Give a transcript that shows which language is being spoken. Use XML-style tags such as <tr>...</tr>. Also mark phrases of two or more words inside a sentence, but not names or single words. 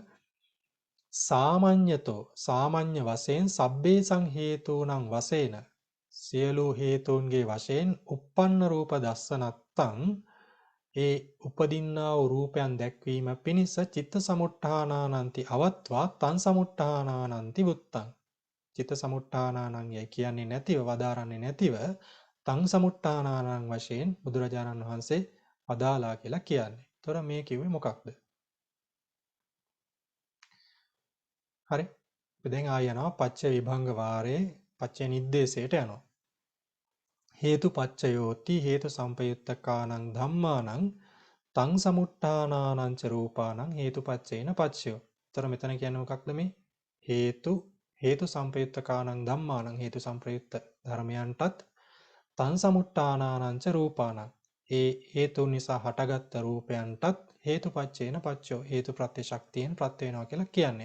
<si>සාමඤ්ඤ වශයෙන්</si> <pi>සබ්බේසං හේතුණං</pi> <si>වශයෙන් සියලු හේතුන්ගේ වශයෙන්</si> <pi>uppන්න රූප දස්සනත්තං</pi> <si>ඒ උපදින්නා වූ රූපයන් දැක්වීම පිණිස</si> <pi>චිත්ත සමුට්ඨානානන්ති අවත්වා තං සමුට්ඨානානන්ති වුත්තං චිත්ත සමුට්ඨානානං</pi> <si>යයි කියන්නේ නැතිව වදාරන්නේ නැතිව</si> <pi>තං සමුට්ඨානානං</pi> <si>වශයෙන් බුදුරජාණන් වහන්සේ වදාලා කියලා කියන්නේ. ඒතර මේ කිව්වේ මොකක්ද? හරි. දැන් ආය යනවා පච්ච විභංග වාරේ පච්ච නිද්දේශයට යනවා.</si> <pi>හේතු පච්චයෝති හේතු සම්පයුත්තකානං ධම්මානං තං සමුට්ඨානානං ච රූපානං හේතුපච්චේන පච්චයෝ.</pi> <si>ඒතර මෙතන කියන්නේ මොකක්ද මේ?</si> <pi>හේතු සම්පයුත්තකානං ධම්මානං</pi> <si>හේතු සම්ප්‍රයුක්ත ධර්මයන්ටත්</si> <pi>තං සමුට්ඨානානං ච රූපානං</pi> <si>ඒ හේතු නිසා හටගත් රූපයන්ටත්</si> <pi>හේතුපච්චේන පච්චයෝ</pi> <si>හේතු ප්‍රත්‍ය ශක්තියෙන් ප්‍රත්‍ය වෙනවා කියලා කියන්නේ.</si>